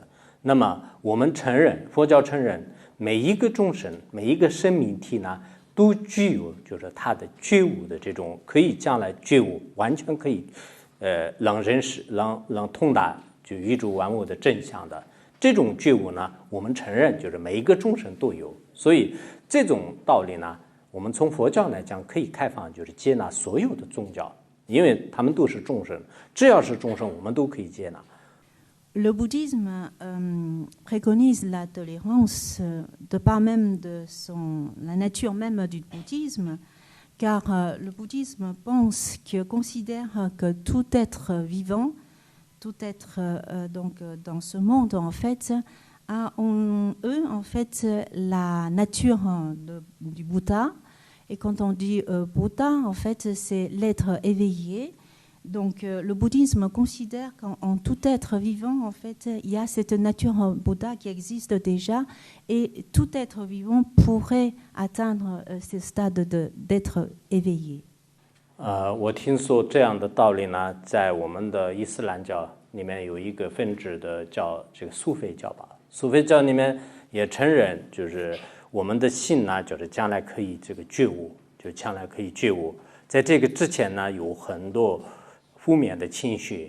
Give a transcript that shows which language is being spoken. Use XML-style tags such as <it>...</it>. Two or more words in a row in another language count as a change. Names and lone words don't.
<zh>那么我们承认，佛教承认每一个众生、每一个生命体呢，都具有就是他的觉悟的这种，可以将来觉悟，完全可以能认识、能通达就宇宙万物的真相的这种觉悟呢，我们承认就是每一个众生都有，所以。这种道理呢，我们从佛教来讲可以开放，就是接纳所有的宗教，因为他们都是众生，只要是众生，我们都可以接纳。</zh> <fr>Le bouddhisme préconise la tolérance de par même la nature même du bouddhisme, car le bouddhisme considère que tout être vivant, tout être donc dans ce monde en fait, a en eux, en fait, la nature du Bouddha. Et quand on dit Bouddha, en fait, c'est l'être éveillé. Donc, le bouddhisme considère qu'en tout être vivant, en fait, il y a cette nature Bouddha qui existe déjà, et tout être vivant pourrait atteindre ce stade d'être éveillé.</fr> <zh>我听说这样的道理呢，在我们的伊斯兰教里面有一个分支的叫这个苏菲教吧。苏菲教里面也承认，就是我们的心呢，就是将来可以这个觉悟，就将来可以觉悟。在这个之前呢，有很多负面的情绪。</zh>